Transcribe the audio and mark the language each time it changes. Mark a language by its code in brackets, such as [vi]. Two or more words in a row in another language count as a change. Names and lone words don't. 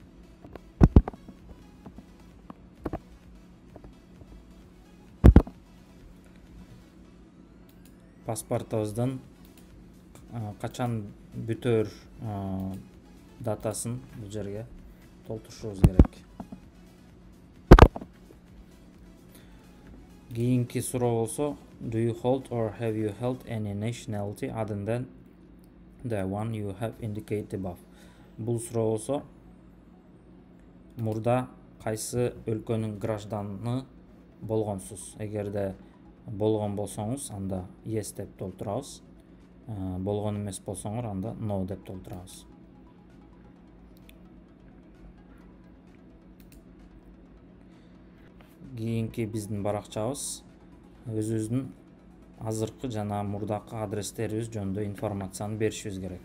[ky] Паспортубуздун качан бүтөр датасын бул жерге толтурушубуз керек. Кийинки суроо болсо, [en] do you hold or have you held any nationality other than the one you have indicated above? [ky] Бул суроо болсо, мурда кайсы өлкөнүн гражданы болгонсуз? Эгерде болгон болсоңуз, анда yes деп толтурабыз. Болгон эмес болсоңор, анда no деп толтурабыз. Кийинки биздин баракчабыз өзүбүздүн азыркы жана мурдакы адрестерибиз жөнүндө информацияны беришибиз керек.